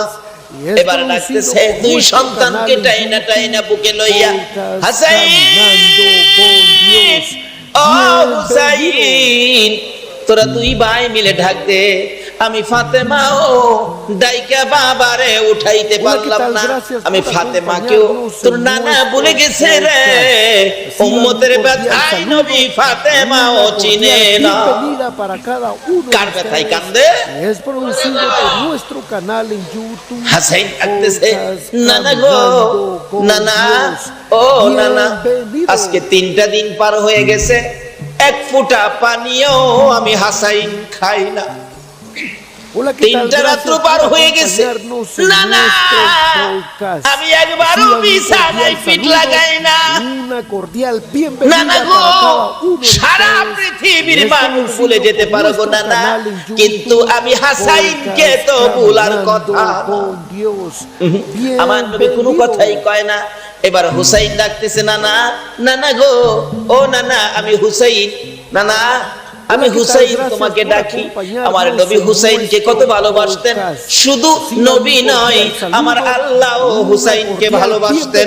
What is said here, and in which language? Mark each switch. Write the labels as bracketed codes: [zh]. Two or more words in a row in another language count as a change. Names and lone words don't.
[bn] এবার ডাকতেছে দুই সন্তানকে টাইনা টাইনা বুকে লইয়া, হাসাইন ও হুসাইন তোরা দুই ভাই মিলে ডাক দে আমি ফাতেমাও ডাইকা বাবারে উঠাইতে পারলাম না, আমি ফাতেমাকেও তোর নানা বলে গেছে রে, উম্মতের ব্যথায় নবী ফাতেমাও চিনে না। [es] Bienvenida para cada uno de [bn] কার ব্যথায় [es] ustedes. [bn] কান্দে? [es] Es producido por nuestro canal en YouTube. [bn] হাসাইন ডাকতেছে, [es] Podcast [bn] নানা গো, [es] Caminando con [bn] নানা, [es] Dios. [bn] ও নানা, [es] Bienvenido. [bn] আজকে 3টা দিন পার হয়ে গেছে, এক ফোঁটা পানিও আমি হাসাইন খাই না। [es] Hola, ¿qué tal? [bn] 3টা রাত্র [es] Gracias [bn] পার [es] por [bn] হয়ে গেছে, [es] acompañarnos en [bn] নানা, [es] nuestro podcast. [bn] আমি একবারও [es] Reciban un [bn] বিছানায় [es] cordial [bn] পিঠ [es] saludo [bn] লাগাই না। [es] Una cordial bienvenida [bn] নানা [es] para [bn] গো, [es] cada uno de [bn] সারা [es] ustedes. [bn] পৃথিবীর [es] Es [bn] মানুষ [es] producido [bn] ভুলে যেতে [es] por [bn] পারবো [es] nuestro [bn] নানা, [es] canal en YouTube, [bn] কিন্তু আমি হাসাইনকে তো [es] Podcast [bn] ভুলার [es] Caminando [bn] কথা না। [es] con Dios. [bn] আমার নবী কোনো [es] Bienvenido. [bn] কথাই কয় না। এবার হুসাইন ডাকতেছে, নানা, নানা গো, ও নানা, আমি হুসাইন, নানা আমি হুসাইন তোমাকে ডাকি। আমার নবী হুসাইনকে কত ভালোবাসতেন, শুধু নবী নয়, আমার আল্লাহ হুসাইনকে ভালোবাসতেন।